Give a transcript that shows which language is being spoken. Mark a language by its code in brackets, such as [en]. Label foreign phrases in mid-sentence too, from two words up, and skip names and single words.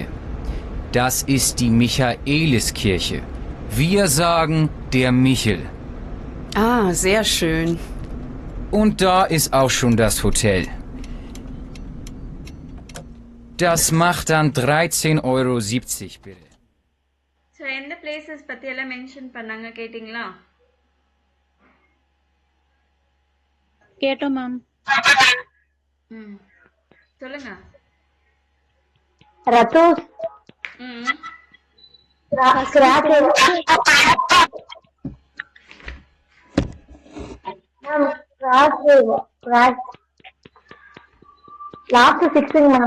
[de] Das ist die Michaeliskirche. Wir sagen der Michel. Ah, sehr schön. Und da ist auch schon das Hotel. Das macht dann 13,70 Euro, bitte. [ta] ஸோ எந்த பிளேசஸ் பற்றியெல்லாம் மென்ஷன் பண்ணாங்க கேட்டிங்களா? கேட்டோம் மேம். சொல்லுங்க. ரத்தோஸ். லாஸ்ட் 6 மேம்.